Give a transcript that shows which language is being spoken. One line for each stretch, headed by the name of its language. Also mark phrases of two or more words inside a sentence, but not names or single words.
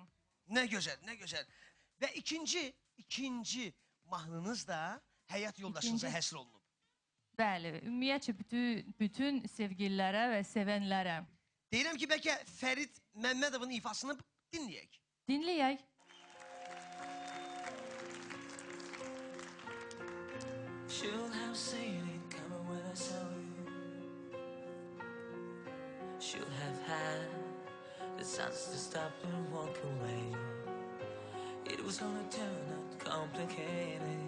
Azerbaijani: Nə gözəl, nə gözəl. Və ikinci mahnınız da həyat yoldaşınıza həsr olunub. Bəli, ümumiyyətcə bütün sevgililərə və sevənlərə. Deyirəm ki, bəlkə Fərid Məmmədovun ifasını dinləyək. Dinləyək.
English: Should have seen it coming when I saw you. Should have had the sense to stop and walk away. It was gonna turn out complicated.